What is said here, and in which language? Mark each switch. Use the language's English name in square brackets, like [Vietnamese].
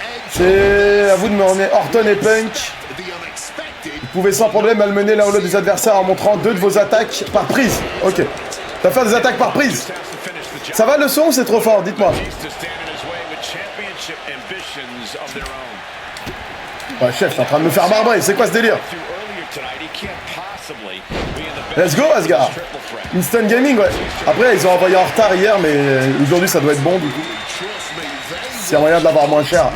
[French] C'est à vous de me remettre Orton et Punk. Vous pouvez sans problème malmener l'un ou l'autre des adversaires en montrant 2 de vos attaques par prise. Ok. Tu vas faire des attaques par prise. Ça va le son ou c'est trop fort? Dites-moi. [English] Batista stand in his way with championship ambitions of their own. [French] Ouais, chef, t'es en train de me faire barbrer. C'est quoi ce délire? [English] Through earlier tonight, he can't possibly be in the best Let's go, Asgard. triple threat. [French] Instant Gaming, ouais. Après, ils ont envoyé en retard hier, mais aujourd'hui, ça doit être bon, du coup. S'il y a moyen de l'avoir moins cher.